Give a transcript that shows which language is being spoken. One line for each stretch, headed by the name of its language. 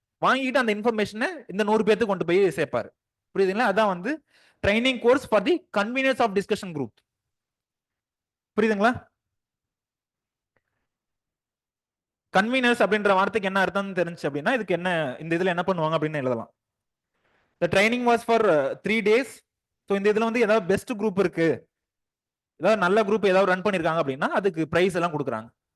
Tamil: வாங்கிட்டு அந்த இன்ஃபர்மேஷனை இந்த 100 பேருக்கு கொண்டு போய் சேர்ப்பாரு. புரியுதுங்களா? அதான் வந்து
English: Training course for the conveners of discussion group.
Tamil: புரியுதுங்களா? கன்வீனர்ஸ் அப்படின்ற வார்த்தைக்கு என்ன அர்த்தம் தெரிஞ்சு அப்படின்னா இதுக்கு என்ன, இந்த இதுல என்ன பண்ணுவாங்க அப்படின்னு எழுதலாம்.
English: The training was for 3 days.
Tamil: So இந்த இதுல வந்து ஏதாவது பெஸ்ட் குரூப் இருக்கு, ஏதாவது நல்ல குரூப் ஏதாவது ரன் பண்ணிருக்காங்க அப்படின்னா அதுக்கு பிரைஸ் எல்லாம் கொடுக்குறாங்க.